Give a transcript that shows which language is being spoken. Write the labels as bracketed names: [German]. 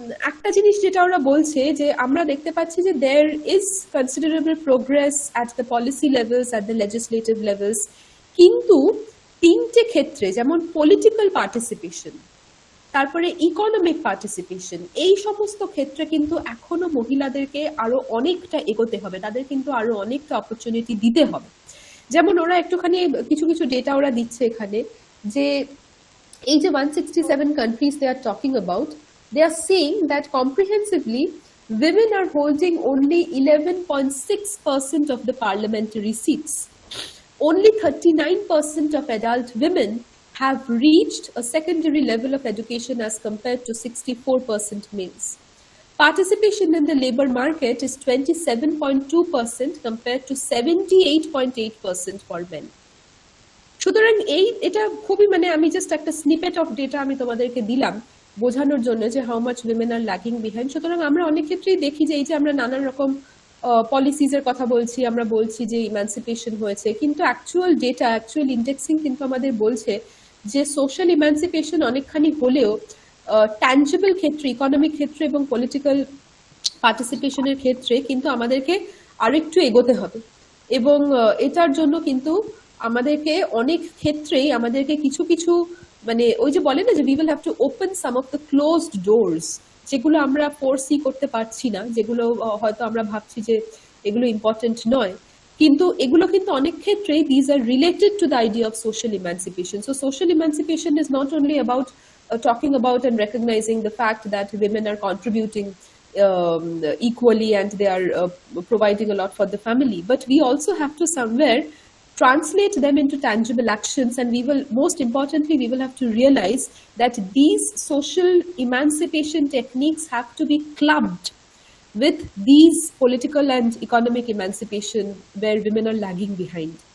[Bangla] একটা জিনিস যেটা ওরা বলছে যে আমরা দেখতে পাচ্ছি যে [English] there is considerable progress at the policy levels, at the legislative levels, [Bangla] কিন্তু 3টে ক্ষেত্রে, যেমন পলিটিক্যাল পার্টিসিপেশন, তারপরে ইকোনমিক পার্টিসিপেশন, এই সমস্ত ক্ষেত্রে কিন্তু এখনো মহিলাদেরকে আরো অনেকটা এগোতে হবে, তাদের কিন্তু আরো অনেকটা অপরচুনিটি দিতে হবে। যেমন ওরা একটুখানি কিছু কিছু ডেটা ওরা দিচ্ছে এখানে, যে এই যে [English] 167 countries they are talking about, they are saying that comprehensively women are holding only 11.6% of the parliamentary seats. Only 39% of adult women have reached a secondary level of education as compared to 64% males. Participation in the labor market is 27.2% compared to 78.8% for men. [Bangla] সুতরাং এটা খুবই, মানে আমি just একটা snippet of data আমি তোমাদেরকে দিলাম বোঝানোর জন্য যে [English] How much women are lagging behind. [Bangla] সুতরাং আমরা অনেক ক্ষেত্রেই দেখি যে এই যে আমরা নানান রকম পলিসিজ এর কথা বলছি, আমরা বলছি যে ইমানসিপেশন হয়েছে, কিন্তু অ্যাকচুয়াল ডেটা, অ্যাকচুয়াল ইন্ডেক্সিং কিন্তু আমাদের বলছে যে সোশ্যাল ইমানসিপেশন অনেকখানি হলেও ট্যাঞ্জিবল ক্ষেত্রে, ইকোনমিক ক্ষেত্রে এবং পলিটিক্যাল পার্টিসিপেশনের ক্ষেত্রে কিন্তু আমাদেরকে আরেকটু এগোতে হবে। এবং এটার জন্য কিন্তু আমাদেরকে অনেক ক্ষেত্রেই আমাদেরকে কিছু কিছু, মানে ওই যে বলে না যে [English] we will have to open some of the closed doors, [Bangla] যেগুলো আমরা ফোরসি করতে পারছি না, যেগুলো হয়তো আমরা ভাবছি যে এগুলো ইম্পর্টেন্ট নয়, কিন্তু এগুলো কিন্তু অনেক ক্ষেত্রে [English] these are related to the idea of social emancipation. So social emancipation is not only about talking about and recognizing the fact that women are contributing equally and they are providing a lot for the family, but we also have to somewhere translate them into tangible actions, and we will, most importantly, we will have to realize that these social emancipation techniques have to be clubbed with these political and economic emancipation where women are lagging behind.